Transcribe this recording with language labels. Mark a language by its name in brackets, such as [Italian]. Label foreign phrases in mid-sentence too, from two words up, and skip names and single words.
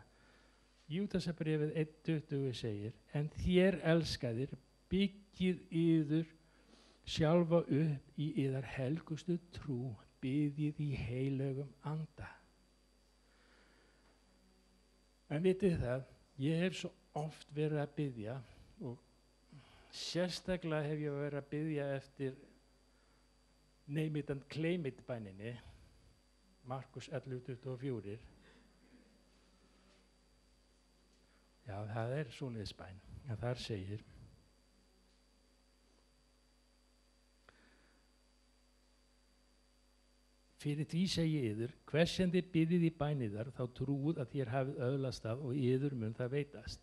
[Icelandic] Júdasarbréfið 1:20 segir, en þér elskaðir, byggið yður sjálfa upp í yðar helgustu trú, biðið í heilögum anda. En vitið það, ég hef svo oft verið að biðja og sérstaklega hef ég verið að biðja eftir [English] name it and claim it [Icelandic] bæninni, Markus 11:24. Já, það svoleiðis bæn. En þar segir, fyrir því segi yður, hvers sem þið biðið í bæniðar, þá trúið að þér hafið öðlast það og yður mun það veitast.